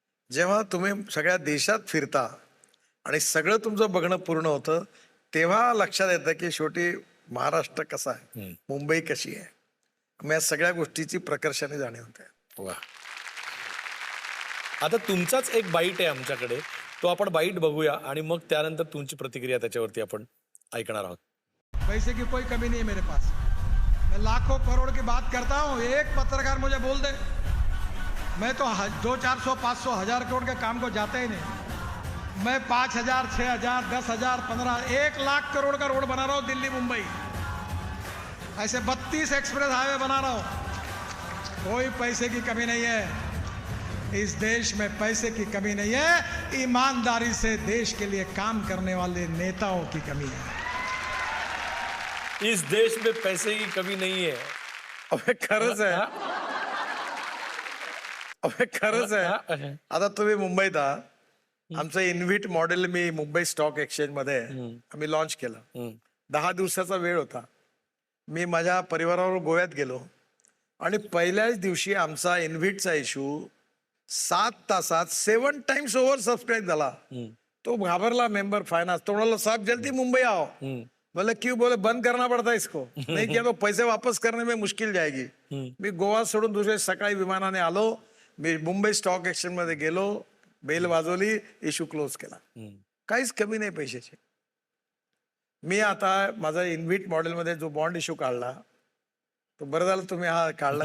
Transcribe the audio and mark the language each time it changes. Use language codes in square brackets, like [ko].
[mr] जेव्हा तुम्ही सगळ्या देशात फिरता आणि सगळं तुमचं बघणं पूर्ण होतं, तेव्हा लक्षात येतं की शेवटी महाराष्ट्र कसा आहे, मुंबई कशी आहे. मग या सगळ्या गोष्टीची प्रकर्षाने जाणीव होते. वा. आता तुमचाच एक बाईट आहे आमच्याकडे, तो आपण बाईट बघूया आणि मग त्यानंतर तुमची प्रतिक्रिया त्याच्यावरती आपण ऐकणार आहोत. [hi] पैसे की कोई कमी नहीं है मेरे पास. मैं लाखों करोड़ की बात करता हूँ. एक पत्रकार मुझे बोल दे, मैं तो 200, 400, 500, 1000 करोड़ के काम को जाता ही नहीं. मैं 5000, 6000, 10,000, 15, 1 लाख करोड़ का रोड बना रहा हूँ दिल्ली मुंबई. ऐसे 32 एक्सप्रेस हाईवे बना रहा हूँ. कोई पैसे की कमी नहीं है. इस देश में पैसे की कमी नहीं है. ईमानदारी से देश के लिए काम करने वाले नेताओं की कमी है. इस देश में पैसे की कमी नहीं है. [mr] अबे खरंच आहे. अबे खरंच आहे. आता तुम्ही मुंबईत आहात. आमचं इन्व्हिट मॉडेल मी मुंबई स्टॉक एक्सचेंज मध्ये आम्ही लॉन्च केलं. 10 दिवसाचा वेळ होता. मी माझ्या परिवारावर गोव्यात गेलो आणि पहिल्याच दिवशी आमचा इन्व्हिटचा इश्यू 7 तासात 7 टाइम्स ओव्हर सबस्क्राईब झाला. तो घाबरला [hi] मेंबर फाइनेंस, तो बोला साहब जल्दी मुंबई आओ. बोले क्यों? बोले बंद करना पड़ता इसको. नहीं किया तो पैसे वापस करने में मुश्किल जाएगी. [mr] मी गोवा सोडून दुसऱ्या सकाळी विमानाने आलो. मी मुंबई स्टॉक एक्सचेंज मध्ये गेलो, बेल वाजवली, इश्यू क्लोज केला. काहीच कमी नाही पैशाची. मी आता माझा इन्व्हिट मॉडेलमध्ये जो बॉन्ड इश्यू काढला, तो बरं झालं तुम्ही हा काढला.